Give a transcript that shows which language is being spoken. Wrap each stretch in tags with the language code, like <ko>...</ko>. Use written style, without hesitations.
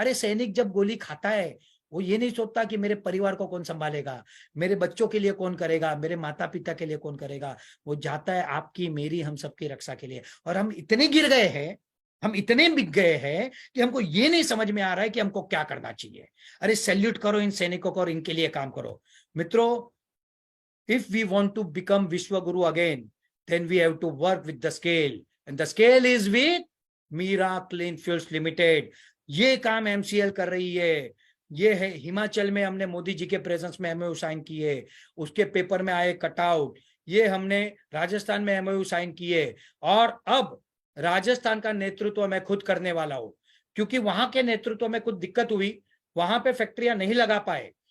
<hi>अरे सैनिक जब गोली खाता है वो ये नहीं सोचता कि मेरे परिवार को कौन संभालेगा, मेरे बच्चों के लिए कौन करेगा, मेरे माता पिता के लिए कौन करेगा। वो जाता है आपकी, मेरी, हम सबकी रक्षा के लिए। और हम इतने गिर गए हैं, हम इतने बिक गए हैं कि हमको ये नहीं समझ में आ रहा है कि हमको क्या करना चाहिए। अरे सैल्यूट करो इन सैनिकों को और इनके लिए काम करो।</hi> <en>मित्रों, if we want to become Vishwa Guru again, then we have to work with the scale, and the scale is with Meera clean fuels limited.</en> <hi>ये काम MCL कर रही है। ये है हिमाचल में हमने मोदी जी के प्रेजेंस में MOU साइन किए, उसके पेपर में आए कटआउट। ये हमने राजस्थान में MOU साइन किए, और अब राजस्थान का नेतृत्व मैं खुद करने वाला हूं, क्योंकि वहां के नेतृत्व में कुछ दिक्कत हुई, वहां पे फैक्ट्रियां नहीं लगा पाए।</hi>